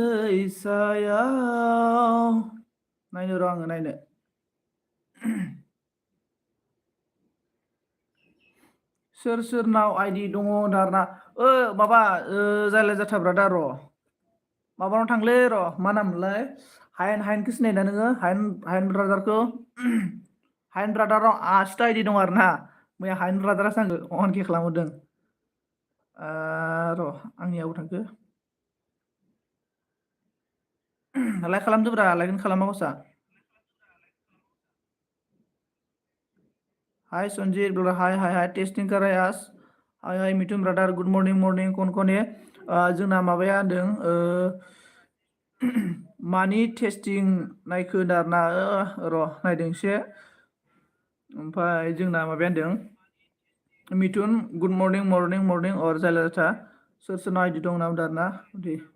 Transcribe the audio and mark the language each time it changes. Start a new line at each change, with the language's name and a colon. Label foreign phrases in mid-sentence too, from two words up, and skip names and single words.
Bodo: दैसायाव नायनो र' आङो नायनो सोर सोरनाव आइडि दङ दारना माबा जायला जाथाब्रा दा र' माबानाव थांलै र' मा नाममोनलाय हायेनखौ सिनायदा नोङो हायेन ब्रादारखौ हायेन ब्रादाराव 80 आइडि दं आरो ना मैया हायेन ब्रादारासो आंखौ 1K खालामहरदों र' आंनियाव थांखो लाइक खालामदोब्रा लाइकनो खालामा गसा हाय सन्जित ब्रादार हाय
Hindi: टेस्टिं कर रहे
Bodo: आस हाय मिथुन ब्रादार
English: good morning
Hindi: कौन है
Bodo: जोंना माबाया होनदों मानि टेस्टिं नायखो आरोना र' नायदों एसे ओमफ्राय जोंना माबाया होनदों मिथुन
English: good morning
Bodo: और जायला जाथा सोर सोरनाव आइडि दं नाम दारना दे